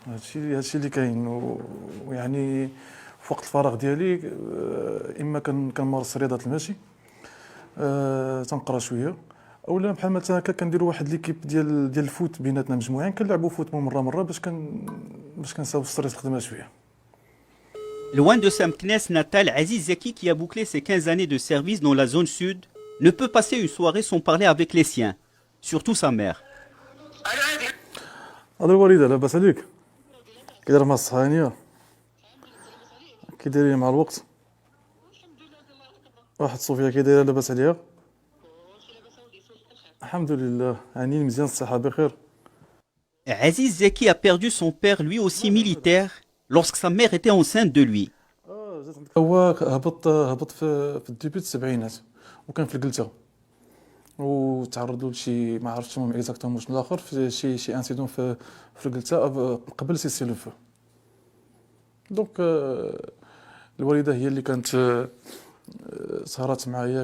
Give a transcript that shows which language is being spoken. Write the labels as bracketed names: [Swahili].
[Arabic] هادشي اللي كاين. ويعني في وقت الفراغ ديالي اما كنمارس رياضه المشي، تنقرا شويه، اولا بحال مثلا هكا كنديروا واحد ليكيب ديال الفوت بيناتنا مجموعين، كنلعبوا فوت مره باش كنساو ستريس الخدمه شويه. [French] Loin de sa Meknès natale, Aziz Zeki, qui a bouclé ses 15 années de service dans la zone sud, ne peut passer une soirée sans parler avec les siens, surtout sa mère. [Arabic] هذا الوالده لاباس عليك؟ كي داير مع الصحانيه؟ كي دايرين مع الوقت؟ واحد صوفيا كي دايره لاباس عليها؟ الحمد لله، يعني مزيان الصحه بخير. [French] Aziz Zeki a perdu son père, lui aussi militaire, lorsque sa mère était enceinte de lui. [Arabic] هو هبط في الديبيت السبعينات، وكان في القلته، وتعرضوا لشي ما عرفتش المهم اكزاكتومون شنو الاخر، في شي انسيدون في القلته قبل سيسي لو فو. دونك الوالده هي اللي كانت سهرات معايا.